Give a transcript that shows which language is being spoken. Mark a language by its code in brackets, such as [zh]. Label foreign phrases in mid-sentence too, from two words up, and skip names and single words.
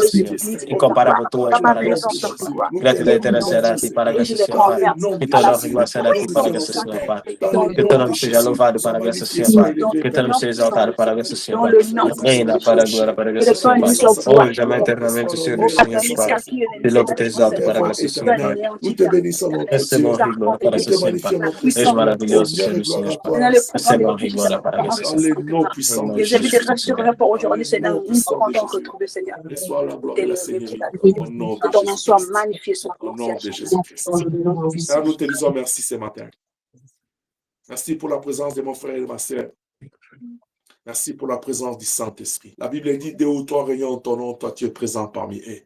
[pt] Senhor, incomparável tu és, para a graça, Senhor Pai, gratidão eterna será a ti, para a graça, Senhor Pai, que toda honra e glória será a ti, para a graça, Senhor Pai, que teu nome seja louvado, para a graça, Senhor Pai, que teu nome seja exaltado, para a graça, Senhor Pai, reina, para a glória, para a graça, Senhor Pai, hoje, também, eternamente, Senhor dos Senhores, Pai, te louvo e te exalto, para a graça, Senhor Pai, receba honra e glória, para a graça, Senhor Pai, és maravilhoso, Senhor dos Senhores, Pai, receba honra e glória, para a graça, Senhor Pai, [fr] Les invités resteront pour aujourd'hui, Seigneur. Nous sommes contents de retrouver, Seigneur. Reçois la gloire et la Seigneurie au nom Que de ton nom soit Jésus-Christ. magnifié, soit Au nom de glorifié. Jésus-Christ. Seigneur, nous te disons merci ce matin. Merci pour la présence de mon frère et de ma sœur. Merci pour la présence du Saint-Esprit. La Bible dit, 2 ou 3 réunions en ton nom, toi tu es présent parmi eux.